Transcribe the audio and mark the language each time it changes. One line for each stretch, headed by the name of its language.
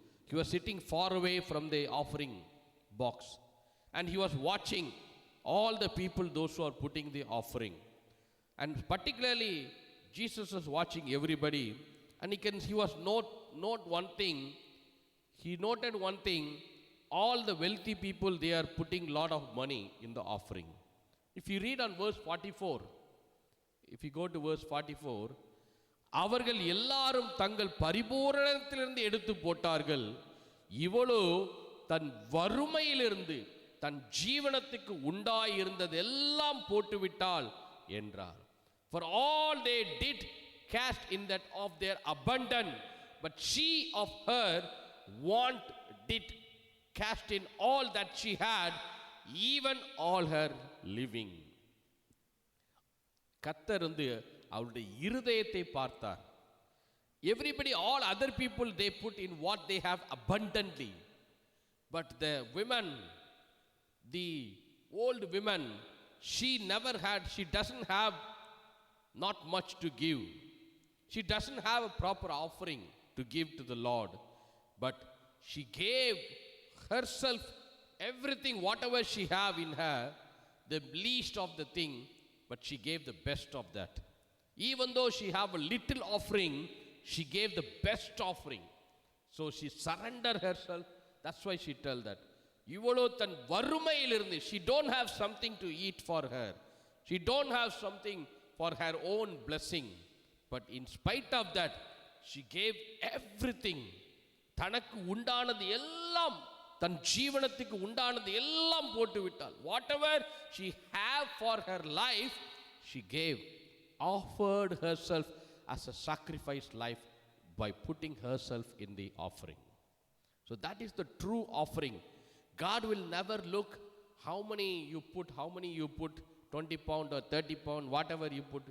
English: He was sitting far away from the offering box, and he was watching all the people, those who are putting the offering. And particularly Jesus was watching everybody, and he was note one thing. He noted one thing: all the wealthy people, they are putting lot of money in the offering. If you read on verse 44,
Tamil: if you go to verse 44, அவர்கள் எல்லாரும் தங்கள் பரிபூரணத்திலிருந்து எடுத்து போட்டார்கள், இவளோ தன் வறுமையிலிருந்து தன் ஜீவனத்துக்கு உண்டாயிருந்தது எல்லாம் போட்டுவிட்டாள் என்றார்.
English: For all they did cast in that of their abundance, but she of her want did cast in all that she had, even all her living.
Tamil: கர்த்தர் அவருடைய இருதயத்தை பார்த்தார்.
English: Everybody, all other people, they put in what they have abundantly, but the women, the old women, she doesn't have not much to give. She doesn't have a proper offering to give to the Lord, but she gave herself everything, whatever she have in her, the least of the thing, but she gave the best of that. Even though she have a little offering, she gave the best offering. So she surrendered herself. That's why she tell that
Tamil: இவளோ தன் வறுமையிலிருந்து,
English: she don't have something to eat for her, she don't have something for her own blessing, but in spite of that she gave everything.
Tamil: தனக்கு உண்டானது எல்லாம், தன் ஜீவனத்துக்கு உண்டானது எல்லாம் போட்டு விட்டாள்.
English: Whatever she have for her life, she gave, offered herself as a sacrifice life by putting herself in the offering. So that is the true offering. God will never look how many you put, 20 pound or 30 pound, whatever you put.